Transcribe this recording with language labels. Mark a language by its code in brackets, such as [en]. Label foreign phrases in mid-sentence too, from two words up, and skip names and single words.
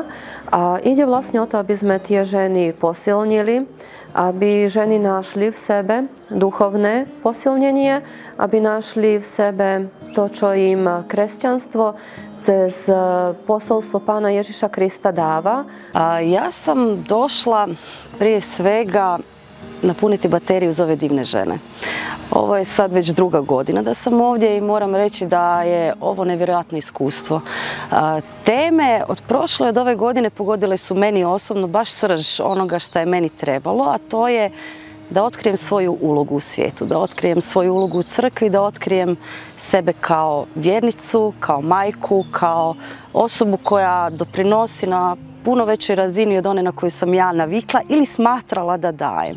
[sk] A ide vlastne o to, aby sme tie ženy posilnili, aby ženy našli v sebe duchovné posilnenie, aby našli v sebe to, čo im kresťanstvo cez posolstvo Pána Ježiša Krista dáva. [hr] Ja sam došla prije svega napuniti bateriju za ove divne žene. Ovo je sad već druga godina da sam ovdje i moram reći da je ovo nevjerojatno iskustvo. Teme od prošle i od ove godine pogodile su meni osobno baš srž onoga što je meni trebalo, a to je da otkrijem svoju ulogu u svijetu, da otkrijem svoju ulogu u crkvi, da otkrijem sebe kao vjernicu, kao majku, kao osobu koja doprinosi na puno većoj razini od one na koju sam ja navikla ili smatrala da dajem.